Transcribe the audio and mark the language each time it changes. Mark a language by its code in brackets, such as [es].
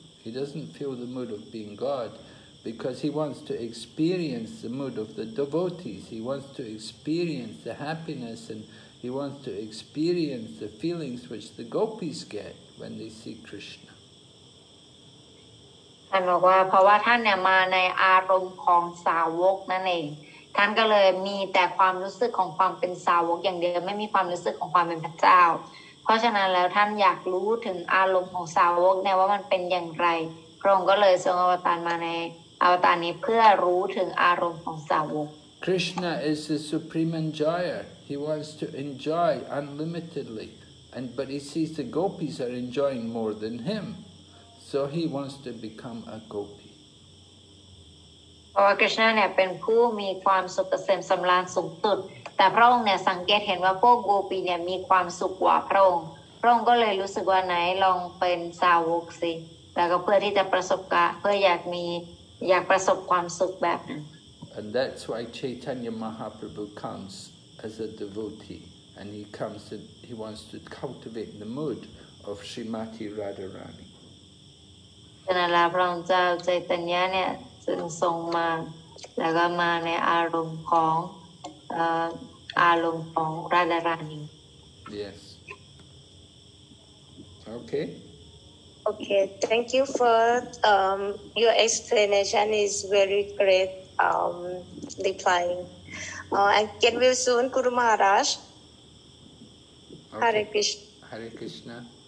[en] He doesn't feel the mood of being God because he wants to experience the mood of the devotees. He wants to experience the happiness and he wants to experience the feelings which the gopis get when they see Krishna. [th] ท่านบอกว่าเพราะว่าท่านเนี่ยมาในอารมณ์ของสาวกนั่นเองท่านก็เลยมีแต่ความรู้สึกของความเป็นสาวกอย่างเดียวไม่มีความรู้สึกของความเป็นพระเจ้าเพราะฉะนั้นแล้วท่านอยากรู้ถึงอารมณ์ของสาวกเนี่ยว่ามันเป็นอย่างไรพระองค์ก็เลยทรงอวตารมาในอวตารนี้เพื่อรู้ถึงอารมณ์ของสาวก [en] Krishna is the supreme enjoyer. He wants to enjoy unlimitedly, but he sees the gopis are enjoying more than him, so he wants to become a gopi. [th] เพราะว่าคริชนาเนี่ยเป็นผู้มีความสุขเกษมสำราญสูงสุดแต่พระองค์เนี่ยสังเกตเห็นว่าพวกโกปีเนี่ยมีความสุขกว่าพระองค์ก็เลยรู้สึกว่าไหนลองเป็นสาวกสิแล้วก็เพื่อที่จะประสบการณ์เพื่ออยากประสบความสุขแบบนั้น [en] And that's why Chaitanya Mahaprabhu comes as a devotee and he wants to cultivate the mood of Srimati Radharani. [th] ฉะนั้นแล้วพระองค์เจ้าใจตัญญาเนี่ยจึงทรงมาแล้วก็มาในอารมณ์ของราดารานี [en] Yes. Okay. Okay, thank you for your explanation is very great replying. And get well soon, Guru Maharaj. Okay. Hare Krishna. Hare Krishna.